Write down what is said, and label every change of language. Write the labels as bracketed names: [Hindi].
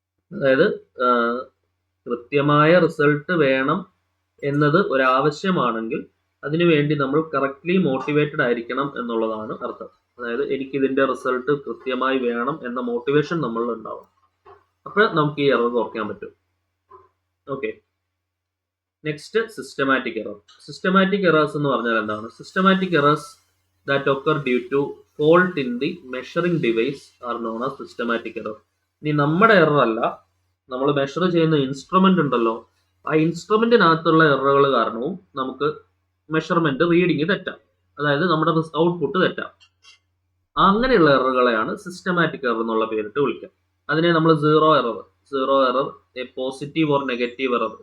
[Malayalam] അതായത് കൃത്യമായ റിസൾട്ട് വേണം എന്നത് ഒരാവശ്യമാണെങ്കിൽ അതിനുവേണ്ടി നമ്മൾ കറക്റ്റ്ലി മോട്ടിവേറ്റഡ് ആയിരിക്കണം എന്നുള്ളതാണ് അർത്ഥം. അതായത് എനിക്കിതിന്റെ റിസൾട്ട് കൃത്യമായി വേണം എന്ന മോട്ടിവേഷൻ നമ്മളിൽ ഉണ്ടാവും. അപ്പോൾ നമുക്ക് ഈ എറർ കുറയ്ക്കാൻ പറ്റും. Okay, next systematic error. Systematic errors എന്ന് പറഞ്ഞാൽ എന്താണ്? [English] Systematic errors that occur due to fault in the measuring device are known as systematic error. [Malayalam] ഇനി നമ്മുടെ എറർ അല്ല, നമ്മൾ മെഷർ ചെയ്യുന്ന ഇൻസ്ട്രുമെന്റ് ഉണ്ടല്ലോ, ആ ഇൻസ്ട്രുമെന്റിനകത്തുള്ള എററുകൾ കാരണവും നമുക്ക് മെഷർമെന്റ് റീഡിങ് തെറ്റാം, അതായത് നമ്മുടെ ഔട്ട്പുട്ട് തെറ്റാം. അങ്ങനെയുള്ള എററുകളെയാണ് സിസ്റ്റമാറ്റിക് എറർ എന്നുള്ള പേരിട്ട് വിളിക്കുക. അതിനെ നമ്മൾ zero error, positive or negative error.